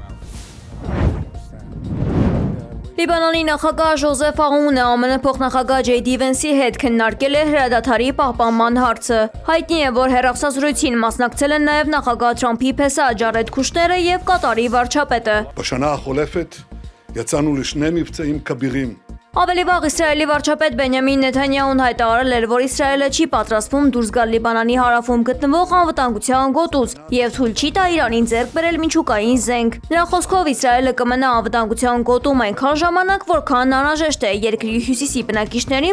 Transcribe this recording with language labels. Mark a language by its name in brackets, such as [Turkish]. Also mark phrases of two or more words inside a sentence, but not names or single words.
[Armenian] Լիբանանի նախագահ Ժոզեֆ Աունը ԱՄՆ փոխնախագահ Ջեյ Դի Վենսի հետ քննարկել է հրադադարի պահպանման հարցը։ Հայտնի է, որ հեռախոսազրույցին մասնակցել են նաև նախագահ Թրամփի փեսա Ջարեդ Քուշները եւ Կատարի վարչապետը։ [Hebrew] בשנה החולפת יצאנו לשני מבצעים כבירים. [Armenian] Ավելի վաղ Իսրայելի վարչապետ Բենյամին Նեթանյահուն հայտարարել էր, որ Իսրայելը չի պատրաստվում դուրս գալ Լիբանանի հարավում գտնվող անվտանգության գոտուց եւ թույլ չի տա Իրանին ձեռք բերել միջուկային զենք։ Նրա խոսքով Իսրայելը կմնա անվտանգության գոտում այնքան ժամանակ, որքան անհրաժեշտ է երկրի հյուսիսի բնակիչներին